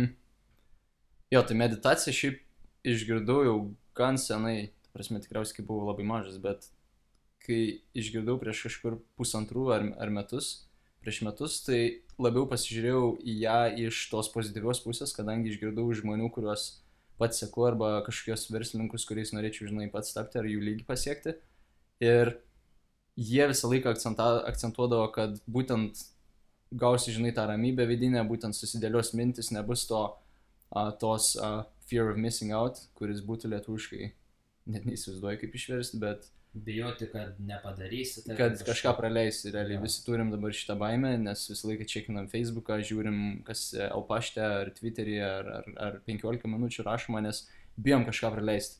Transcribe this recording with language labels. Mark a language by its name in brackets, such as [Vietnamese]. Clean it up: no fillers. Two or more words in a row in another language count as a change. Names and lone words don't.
[Lithuanian] Jo, tai meditaciją šiaip išgirdau jau gan senai, ta prasme, tikriausiai, kai buvau labai mažas, bet kai išgirdau prieš kažkur 1,5 ar metus, prieš metus, tai labiau pasižiūrėjau į ją iš tos pozityvios pusės, kadangi išgirdau žmonių, kuriuos pats seku, arba kažkokios verslininkus, kuriais norėčiau, žinai, pats tapti ar jų lygį pasiekti. Ir jie visą laiką akcentuodavo, kad būtent gausi, žinai, tą ramybę vidinę, būtent susidėlios mintis, nebus tos [English] fear of missing out, [Lithuanian] kuris būtų lietuviškai, net neįsivaizduoju kaip išversti, bet... Bijoti, kad nepadarysi. Kad kažką praleisi, realiai visi turim dabar šitą baimę, nes visą laiką čekinam Facebooką, žiūrim, kas L-pašte ar Twitter'yje ar 15 minučių rašoma, nes bijom kažką praleisti.